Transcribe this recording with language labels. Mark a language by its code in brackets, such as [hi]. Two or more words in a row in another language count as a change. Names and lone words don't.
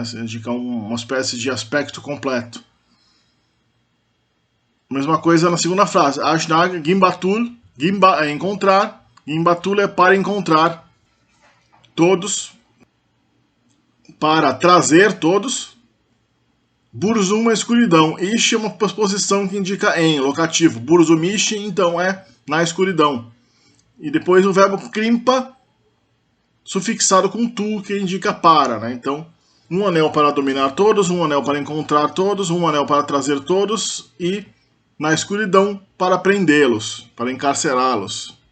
[pt] Indica uma espécie de aspecto completo. Mesma coisa na segunda frase. Ashnag Gimbatul, Gimba é encontrar, Gimbatul é para encontrar todos, para trazer todos. Burzum é escuridão. Ish é uma posição que indica em, locativo. Burzum-Ish, então, é na escuridão. E depois o verbo krimpa, sufixado com tu, que indica para, né? Então, um anel para dominar todos, um anel para encontrar todos, um anel para trazer todos e na escuridão para prendê-los, para encarcerá-los.